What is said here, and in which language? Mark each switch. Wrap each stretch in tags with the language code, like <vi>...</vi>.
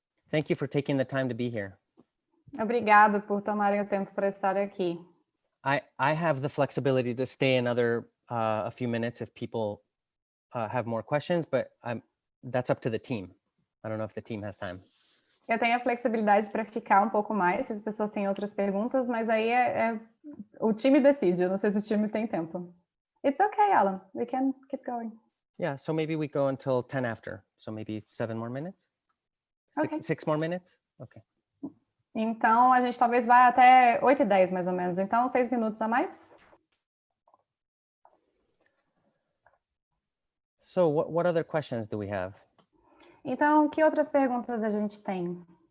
<en>Thank you for taking the time to be here.</en> <pt>Obrigado por tomarem o tempo para estar aqui.</pt> <en>I have the flexibility to stay another a few minutes if people have more questions, but that's up to the team. I don't know if the team has time.</en> <pt>Eu tenho a flexibilidade para ficar um pouco mais, se as pessoas têm outras perguntas, mas aí o time decide. Eu não sei se o time tem tempo.</pt> <en>It's okay, Alan. We can keep going. Yeah, so maybe we go until 10 after. So maybe 7 more minutes? Okay. 6 more minutes? Okay.</en> <pt>Então, a gente talvez vá até 8h10, mais ou menos. Então, 6 minutos a mais.</pt> <en>So what other questions do we have?</en> <pt>Então, que outras perguntas a gente tem?</pt>